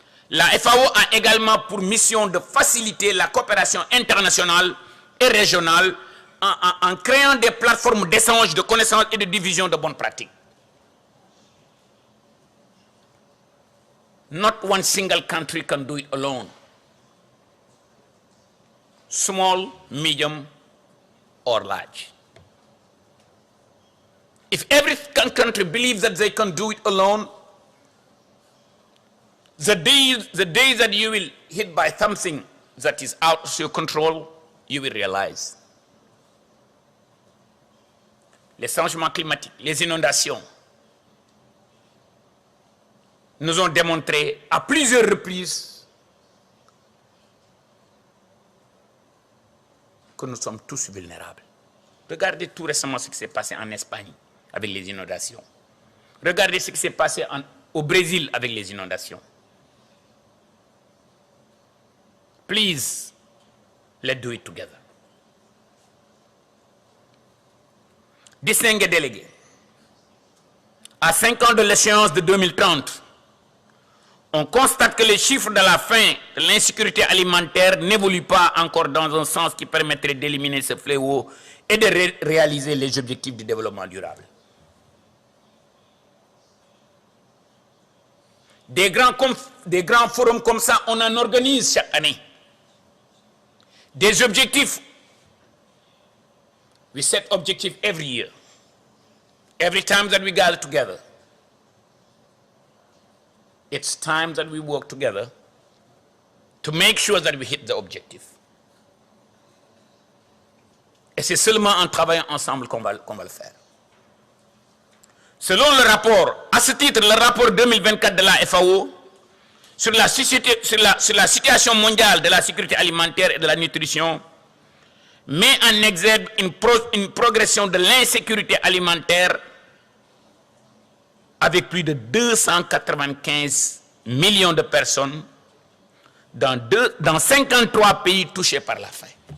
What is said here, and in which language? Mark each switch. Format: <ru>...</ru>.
<fr>La FAO a également pour mission de faciliter la coopération internationale et régionale en créant des plateformes d'échange de connaissances et de division de bonnes pratiques.</fr> <en>Not one single country can do it alone. Small, medium, or large. If every country believes that they can do it alone, the days that you will hit by something that is out of your control, you will realize.</en> <fr>Les changements climatiques, les inondations, nous ont démontré à plusieurs reprises que nous sommes tous vulnérables. Regardez tout récemment ce qui s'est passé en Espagne avec les inondations. Regardez ce qui s'est passé au Brésil avec les inondations.</fr> <en>Please, let's do it together.</en> <fr>Distingués délégués, à 5 ans de l'échéance de 2030, on constate que les chiffres de la fin de l'insécurité alimentaire n'évoluent pas encore dans un sens qui permettrait d'éliminer ce fléau et de réaliser les objectifs du développement durable. Des grands forums comme ça, on en organise chaque année. Des objectifs.</fr> <en>We set objectives every year. Every time that we gather together. It's time that we work together to make sure that we hit the objective.</en> <fr>Et c'est seulement en travaillant ensemble qu'on va le faire. Selon le rapport, à ce titre, le rapport 2024 de la FAO sur la situation mondiale de la sécurité alimentaire et de la nutrition met en exergue une progression de l'insécurité alimentaire avec plus de 295 millions de personnes dans 53 pays touchés par la faim.</fr>